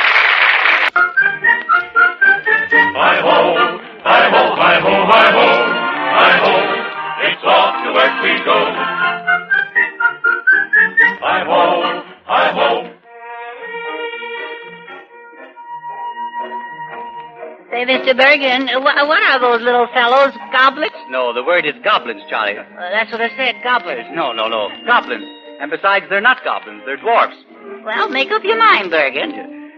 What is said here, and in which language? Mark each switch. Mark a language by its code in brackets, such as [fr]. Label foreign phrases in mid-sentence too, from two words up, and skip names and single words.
[en] Hi-ho, hi-ho, hi-ho, hi-ho. to work we go. Hi-ho, hi-ho. Say, Mr. Bergen, what are those little fellows? Goblets? No, the word is goblins, Charlie. That's what I said, gobblers. No. Goblins. And besides, they're not goblins. They're dwarfs. Well, make up your mind, Bergen.